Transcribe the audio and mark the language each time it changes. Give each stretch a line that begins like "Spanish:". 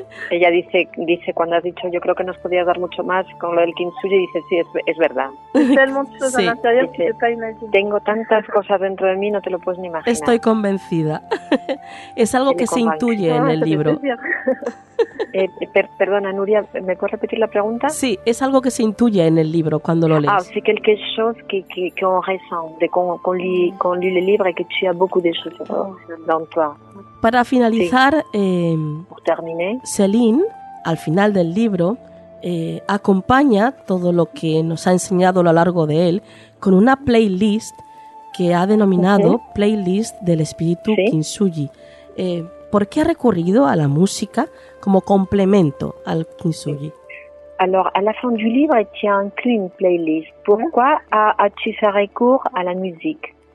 Spanish: Ella dice cuando has dicho yo creo que nos podía dar mucho más con lo del kintsugi, dice sí, es verdad. Sí. Dice, tengo tantas cosas dentro de mí, no te lo puedes ni imaginar. Estoy convencida. Es algo que se intuye en el libro. Perdona, Nuria, ¿me puedes repetir la pregunta? Sí, es algo que se intuye en el libro cuando lo lees.
French: Ah, c'est quelque chose que on ressent de con lit le livre et que tu as beaucoup de choses dans toi.
Spanish: Para finalizar, sí. Céline, al final del libro, acompaña todo lo que nos ha enseñado a lo largo de él con una playlist que ha denominado Playlist del Espíritu Kintsugi. ¿Por qué ha recurrido a la música como complemento al kintsugi?
French: Alors, à la fin du livre, il y a inclus une playlist. Pourquoi as-tu fait recours à la musique?